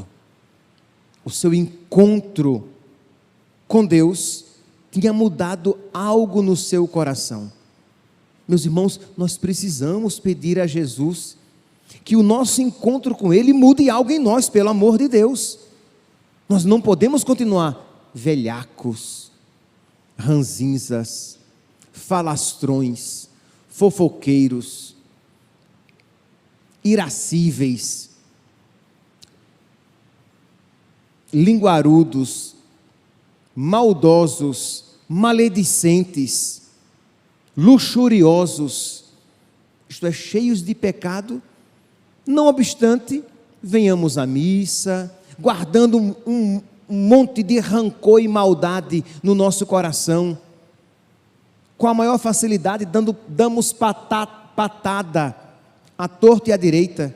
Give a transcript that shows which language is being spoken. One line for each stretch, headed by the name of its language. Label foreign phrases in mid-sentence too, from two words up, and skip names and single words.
Portuguese: O seu encontro com Deus tinha mudado algo no seu coração. Meus irmãos, nós precisamos pedir a Jesus que o nosso encontro com Ele mude algo em nós, pelo amor de Deus. Nós não podemos continuar velhacos, ranzinzas, falastrões, fofoqueiros, irascíveis, linguarudos, maldosos, maledicentes, luxuriosos, isto é, cheios de pecado. Não obstante, venhamos à missa, guardando um monte de rancor e maldade no nosso coração, com a maior facilidade damos patada à torta e à direita.